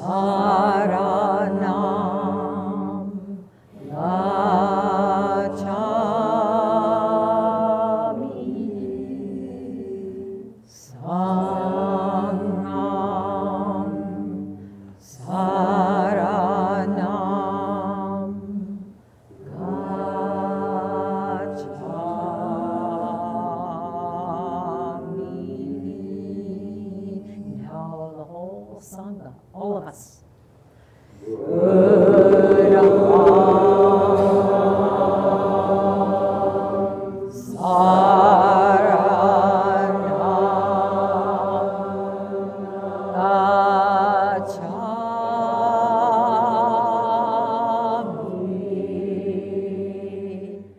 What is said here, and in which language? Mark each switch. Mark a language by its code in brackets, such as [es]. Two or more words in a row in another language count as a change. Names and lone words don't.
[pi] saranam gacchami, Sangham saranam gacchami. [en] Now the whole Sangha, all of us. [pi] Buddham saranam gacchami,